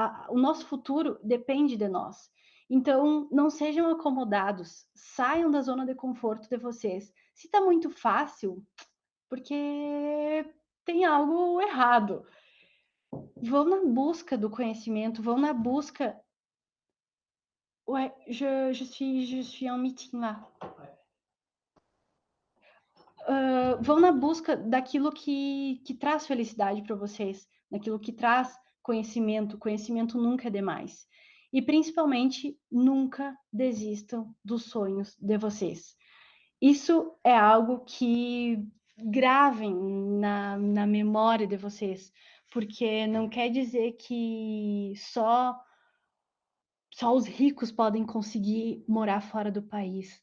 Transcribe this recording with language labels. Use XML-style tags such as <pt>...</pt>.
<pt>O nosso futuro depende de nós. Então, não sejam acomodados, saiam da zona de conforto de vocês. Se está muito fácil, porque tem algo errado. Vão na busca do conhecimento, vão na busca.</pt> <fr>Ouais, je suis en meeting là.</fr> <pt>Vão na busca daquilo que traz felicidade para vocês, daquilo que traz conhecimento. Conhecimento nunca é demais. E, principalmente, nunca desistam dos sonhos de vocês. Isso é algo que gravem na memória de vocês, porque não quer dizer que só os ricos podem conseguir morar fora do país.</pt>